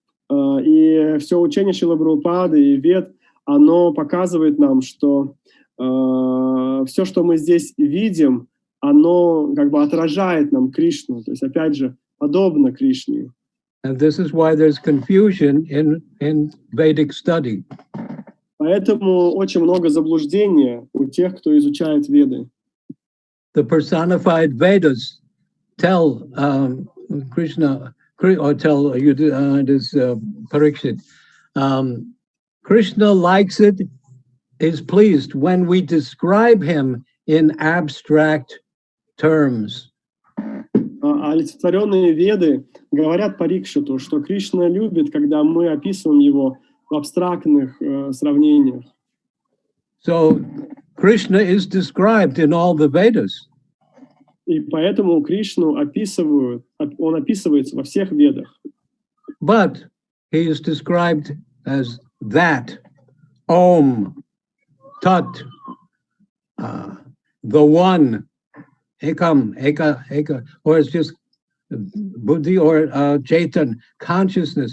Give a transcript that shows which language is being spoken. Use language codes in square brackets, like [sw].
[ru] И все учение Шрилы Прабхупады и Вед, оно показывает нам, что все, что мы здесь видим, оно как бы отражает нам Кришну, то есть опять же подобно Кришне. [en] And this is why there's confusion in Vedic study. [ru] Поэтому очень много заблуждения у тех, кто изучает Веды. [en] The personified Vedas tell Krishna, or tell this Parikshit, Krishna likes it, is pleased when we describe him in abstract terms. [ru] Олицетворенные Веды говорят Парикшиту, что Кришна любит, когда мы описываем его в абстрактных сравнениях. [en] So Krishna is described in all the Vedas. [ru] И поэтому Кришну описывают, он описывается во всех Ведах. [en] But he is described as that, Om, Tat, the one, Ekam, Eka, or it's just Buddhi or Chaitan, consciousness.